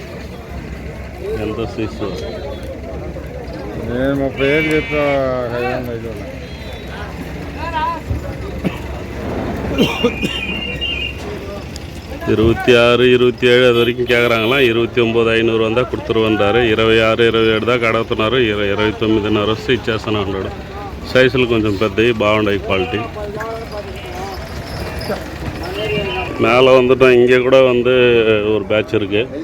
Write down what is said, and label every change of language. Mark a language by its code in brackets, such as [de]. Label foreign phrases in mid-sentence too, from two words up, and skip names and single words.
[te] ఎంత సైజు? నేను 30 చెప్పా. [ta] 26, 27 அது வரைக்கும் கேட்குறாங்களாம். 29,500 வந்தால் கொடுத்துருவந்தாரு. [te] 26, 27 దాకా అడుగుతున్నారు. 29,500 వస్తే ఇచ్చేస్తాను అన్నాడు. సైజులు కొంచెం పెద్దవి, బాగున్నాయి క్వాలిటీ. [ta] மேலே வந்துட்டோம். இங்கே கூட வந்து ஒரு பேட்ச் இருக்கு.